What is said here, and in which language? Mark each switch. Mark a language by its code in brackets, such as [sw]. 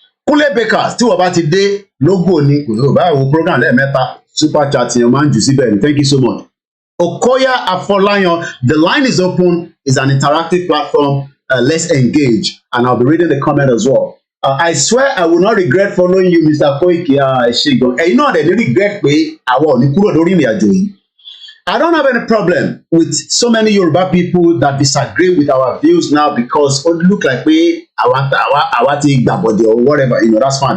[yo] Kúnlé Bakers tí wọ́n bá ti dé lógo ni kò bá wo program lẹ́ẹ̀mẹ́ta super chat yẹn máa ń jù síbẹ̀ ni. [en] Thank you so much. Okoya Afolayan, the line is open. It's an interactive platform. Let's engage, and I'll be reading the comment as well. I swear I will not regret following you, Mr. Koiki. [yo] Ṣègùn ẹ̀yin náà dẹ̀ ní regret pé àwọn ò ní kúrò lórí ìrìn àjò yìí. [en] I don't have any problem with so many Yoruba people that disagree with our views now because it look like we [yo] àwa ti gbàbọ̀dẹ̀ [en] or whatever, that's fine.